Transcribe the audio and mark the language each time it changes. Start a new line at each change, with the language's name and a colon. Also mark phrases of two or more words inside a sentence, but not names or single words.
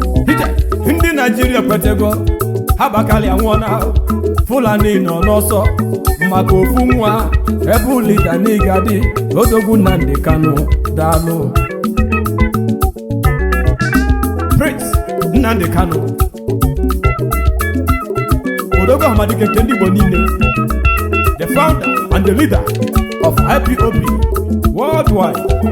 Igbo: Ije, ndị Naịjirịa kwetego, ha gbakalị anwụọna, Fulani nọ n'ọsọ, maka ofu nwa, ebe lida n'ịga dị, Odogwu Nnamdi Kanu, daalụ. Prince Nnamdi Kanu, Odogwu Amadike nke ndị Igbo niile,
English: the founder and the leader of I P O B worldwide.